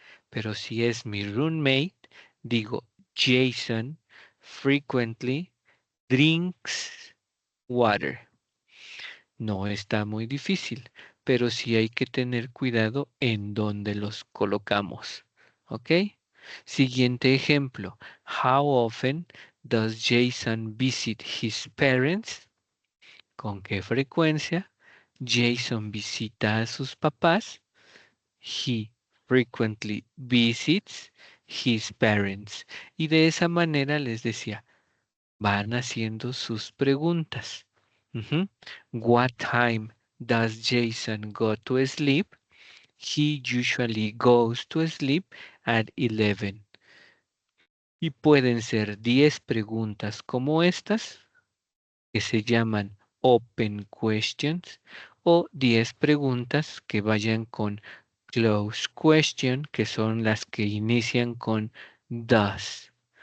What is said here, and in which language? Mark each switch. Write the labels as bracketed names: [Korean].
[Spanish] Pero si es mi roommate, digo Jason [English] frequently drinks water. [Spanish] No está muy difícil, pero sí hay que tener cuidado en dónde los colocamos. ¿Ok? Siguiente ejemplo. [English] How often does Jason visit his parents? [Spanish] ¿Con qué frecuencia Jason visita a sus papás? [English] He frequently visits his parents. [Spanish] Y de esa manera les decía, van haciendo sus preguntas. [English] What time does Jason go to sleep? He usually goes to sleep at 11. [Spanish] Y pueden ser 10 preguntas como estas, que se llaman open questions, o 10 preguntas que vayan con close question, que son las que inician con does.